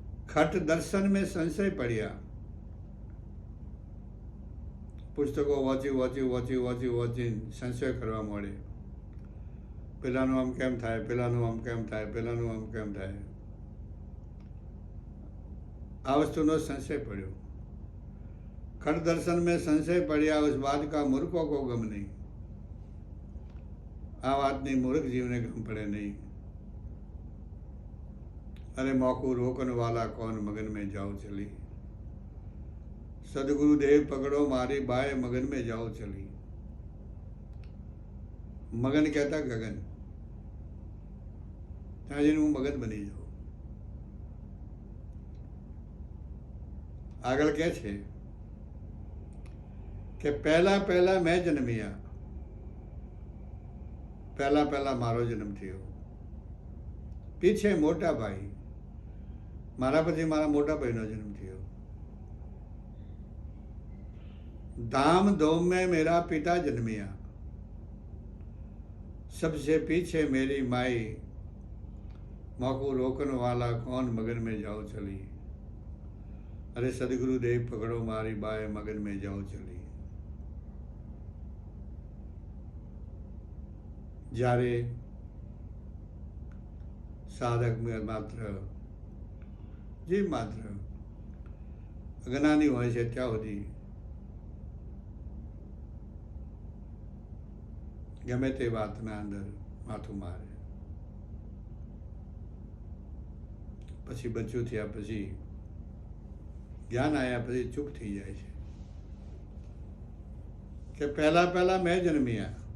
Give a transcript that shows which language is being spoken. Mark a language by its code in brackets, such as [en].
[hi] खट दर्शन में संशय पड़िया. [gu] પુસ્તકો વાંચી વાંચી વાંચી વાંચી વાંચી સંશય કરવા મળે. પેલાનું આમ કેમ થાય, પેલાનું આમ કેમ થાય, પેલાનું આમ કેમ થાય. આ વસ્તુનો સંશય પડ્યો. [hi] खट दर्शन में संशय पड़िया, उस बात का मूर्खों को गम नहीं. [gu] આ વાતની મૂર્ખ જીવને ગમ પડે નહીં. [hi] अरे मौकू रोकन वाला कौन मगन में जाओ चली, सदगुरुदेव पकड़ो मारी बाय मगन में जाओ चली। [gu] મગન કહેતા ગગન, ત્યાં જઈને હું મગન બની જાઉં. આગળ કહે છે કે પહેલા પહેલા મેં જન્મ્યા, પહેલા પહેલા મારો જન્મ થયો, પીછે મોટા ભાઈ, મારા પછી મારા મોટા ભાઈનો જન્મ થયો. [hi] धाम धूम में मेरा पिता जन्मिया, सबसे पीछे मेरी माई, मौको रोकन वाला कौन मगन में जाओ चली. अरे सदगुरुदेव पकड़ो मारी बाय मगन में जाओ चली. [gu] જ્યારે સાધક માત્ર જે માત્ર અજ્ઞાની હોય છે ત્યાં સુધી ગમે તે વાતના અંદર માથું મારે, પછી બચ્ચું થયા પછી જ્ઞાન આવ્યા પછી ચૂપ થઈ જાય છે કે પહેલા પહેલા મેં જન્મ્યા.